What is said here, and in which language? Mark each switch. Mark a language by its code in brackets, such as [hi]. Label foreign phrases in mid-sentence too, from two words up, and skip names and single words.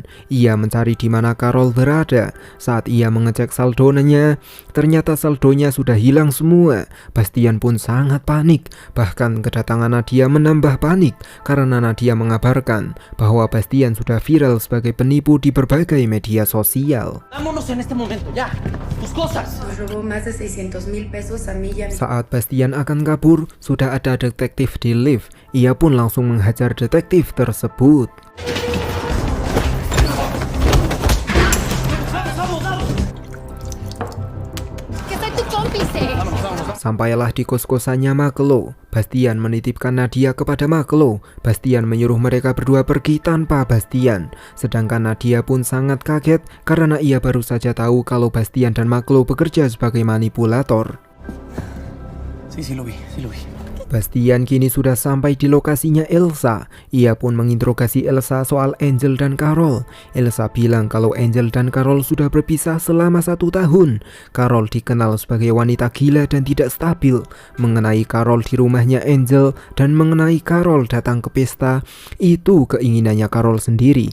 [id] Ia mencari di mana Carol berada. Saat ia mengecek saldonya, ternyata saldonya sudah hilang semua. Bastian pun sangat panik. Bahkan kedatangan Nadia menambah panik karena Nadia mengabarkan bahwa Bastian sudah viral sebagai penipu di berbagai media sosial. [es] Vámonos en este momento, ya. Tus cosas. Nos robó más de 600,000 pesos a mí y a mi... [id] Saat Bastian akan kabur, sudah ada detektif di lift. Ia pun langsung menghajar detektif tersebut. Sampailah di kos-kosannya Maklo. Bastian menitipkan Nadia kepada Maklo. Bastian menyuruh mereka berdua pergi tanpa Bastian. Sedangkan Nadia pun sangat kaget karena ia baru saja tahu kalau Bastian dan Maklo bekerja sebagai manipulator. [es] Sí, lo vi. [id] Bastian kini sudah sampai di lokasinya Elsa. Ia pun menginterogasi Elsa soal Angel dan Carol. Elsa bilang kalau Angel dan Carol sudah berpisah selama 1 tahun. Carol dikenal sebagai wanita gila dan tidak stabil. Mengenai Carol di rumahnya Angel dan mengenai Carol datang ke pesta, itu keinginannya Carol sendiri.